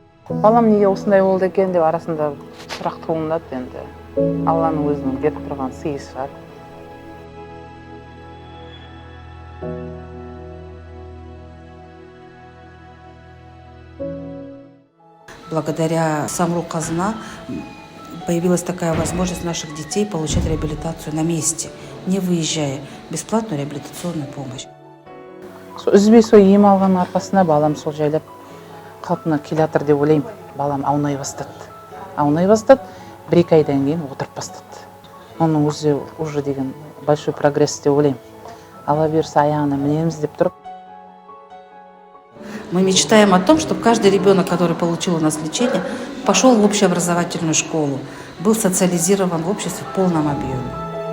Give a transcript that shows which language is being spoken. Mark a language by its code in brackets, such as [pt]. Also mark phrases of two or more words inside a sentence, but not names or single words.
[kk] Балам неге осындай болды екен деп арасында сұрақ туындады енді. Алланың өзінің беріп тұрған сыйы шығар. [ru] Благодаря Самру-Казна появилась такая возможность наших детей получать реабилитацию на месте, не выезжая, бесплатную реабилитационную помощь. [kk] Үзбей сол ем алған арқасында балам сол жайлап қалпына келе жатыр деп ойлаймын. Балам аунай бастады. Аунай бастады, 1-2 айдан кейін отырып бастады. Оның өзі уже деген [ru] большой прогресс [kk] деп ойлаймын. Алла берсе аяғына мінеміз деп тұрып. [ru] Мы мечтаем о том, чтобы каждый ребенок, который получил у нас лечение, пошел в общеобразовательную школу, был социализирован в обществе в полном объеме.